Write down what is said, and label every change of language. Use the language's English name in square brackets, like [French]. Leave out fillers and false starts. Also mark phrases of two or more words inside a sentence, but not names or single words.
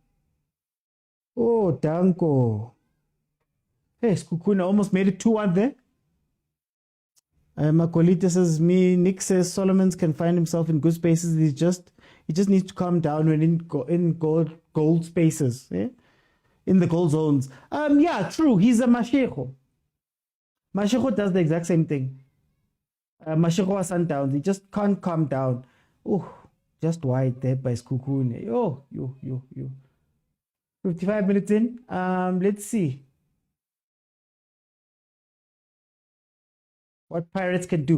[English] Oh, Danko. Hey, Sekhukhune almost made it 2-1 there. Makolita says, Nick says Solomons can find himself in good spaces. He just needs to calm down when in gold spaces, eh? In the goal zones. Yeah, true. He's a Mashego. Mashego does the exact same thing. Mashego was Sundowns. He just can't calm down. Oh, just wide there by Sekhukhune. Oh, you. 55 minutes in. Let's see what Pirates can do.